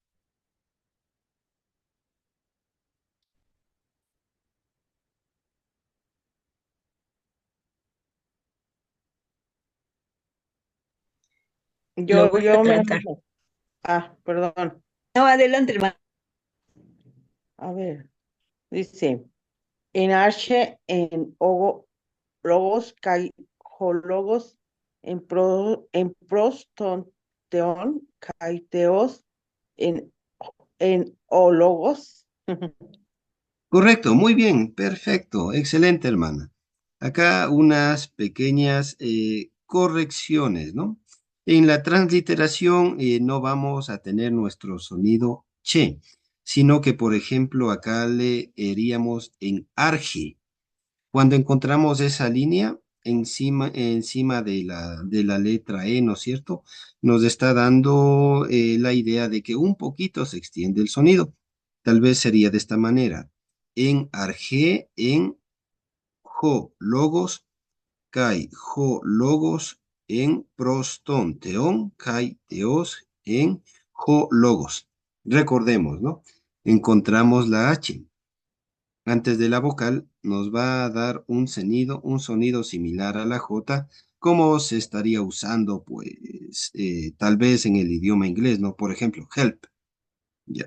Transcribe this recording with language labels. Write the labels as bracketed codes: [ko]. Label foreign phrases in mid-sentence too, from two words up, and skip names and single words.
[es] Lo voy a Yo me tratar. animo. Ah, perdón. No, adelante, hermano. A ver, dice, [el] ἐν ἀρχῇ ἦν ὁ λόγος, καὶ λόγος ἦν πρὸς τὸν θεόν καὶ θεὸς ἦν ὁ λόγος. [es] Correcto, muy bien, perfecto, excelente, hermana. Acá unas pequeñas correcciones, ¿no? En la transliteración no vamos a tener nuestro sonido che, sino que, por ejemplo, acá le leeríamos [el] ἐν ἀρχῇ. [es] Cuando encontramos esa línea encima de la letra E, ¿no es cierto? Nos está dando la idea de que un poquito se extiende el sonido. Tal vez sería de esta manera. [el] ἐν ἀρχῇ ἦν ὁ λόγος καὶ ὁ λόγος ἦν πρὸς τὸν θεόν καὶ θεὸς ἦν ὁ, logos. [es] Recordemos, ¿no? Encontramos la H antes de la vocal nos va a dar un sonido similar a la J, como se estaría usando, pues, tal vez en el idioma inglés, ¿no? Por ejemplo, help. Ya.